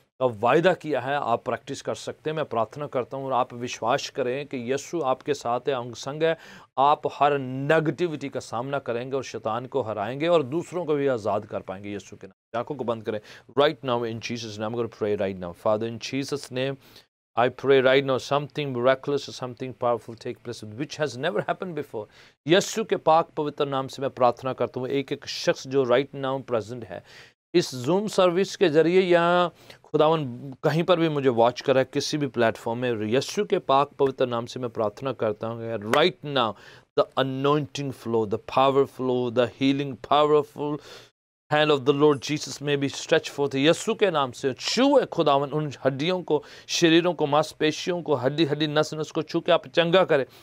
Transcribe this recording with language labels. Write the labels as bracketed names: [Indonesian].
[Hindi] का वायदा किया है, आप प्रैक्टिस कर सकते हैं। मैं प्रार्थना करता हूँ और आप विश्वास करें कि यीशु आपके साथ है, अंग संग है। आप हर नेगेटिविटी का सामना करेंगे और शैतान को हराएंगे और दूसरों को भी आज़ाद कर पाएंगे यीशु के नाम। आंखों को बंद करें [English] Right now in Jesus name. I am going to pray right now. Father in Jesus name I pray right now something miraculous, something powerful take place which has never happened before. [Hindi] यीशु के पाक पवित्र नाम से मैं प्रार्थना करता हूँ एक एक शख्स जो राइट नाउ प्रेजेंट है इस जूम सर्विस के जरिए या खुदावन कहीं पर भी मुझे वॉच कर रहा है किसी भी प्लेटफॉर्म में, यीशु के पाक पवित्र नाम से मैं प्रार्थना करता हूँ right now [English] the anointing flow, the power flow, the healing powerful hand of the lord Jesus [Hindi] में भी [English] stretch forth [Hindi] यीशु के नाम से छूए खुदावन उन हड्डियों को, शरीरों को, मांसपेशियों को, हड्डी हड्डी नस नस को छू के आप चंगा करें।